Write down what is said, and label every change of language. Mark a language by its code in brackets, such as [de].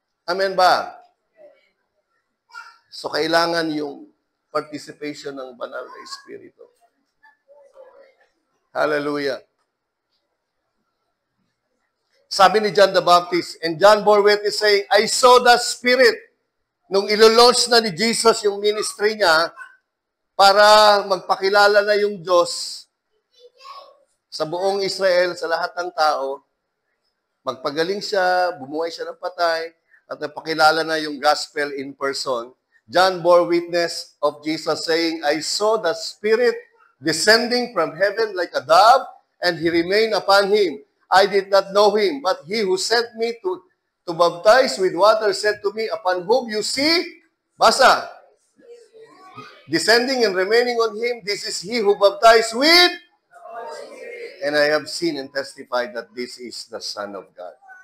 [tl] Amen ba? So, kailangan yung participation ng banal na Espiritu. Hallelujah. Sabi ni John the Baptist, [en] and John bore witness saying, I saw the Spirit. [tl] Nung ilo-launch na ni Jesus yung ministry niya, para magpakilala na yung Diyos sa buong Israel, sa lahat ng tao, magpagaling siya, bumuhay siya ng patay, at napakilala na yung [en] gospel in person. John bore witness of Jesus saying, I saw the Spirit descending from heaven like a dove, and He remained upon Him. I did not know Him, but He who sent me to baptize with water said to me, upon whom you see, basa, descending and remaining on Him, this is He who baptized with, and I have seen and testified that this is the Son of God.